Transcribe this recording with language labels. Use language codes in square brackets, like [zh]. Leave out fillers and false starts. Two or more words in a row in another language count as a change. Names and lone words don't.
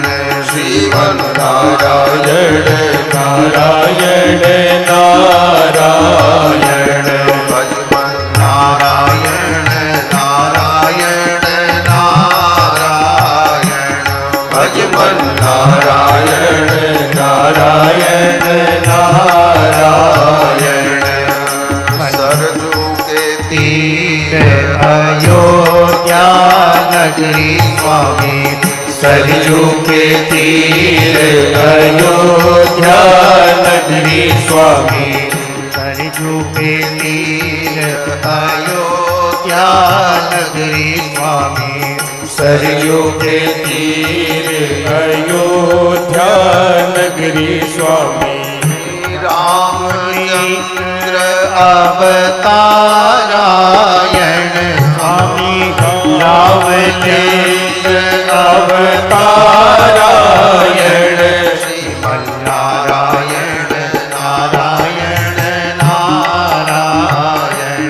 [sa] श्रीमन्नारायण नारायण नारायण भजमन्नारायण नारायण नारायण भजमन्नारायण नारायण नारायण [hi] सरजू के तीर अयोध्या नगरी स्वामी सरजू के तीर अयोध्या नगरी स्वामी सरजू के तीर अयोध्या नगरी स्वामी सरजू के तीर अयोध्या नगरी स्वामी [sa] रामचंद्र अवतारायण स्वामी लावलेश अवतारायण श्रीमन्नारायण नारायण नारायण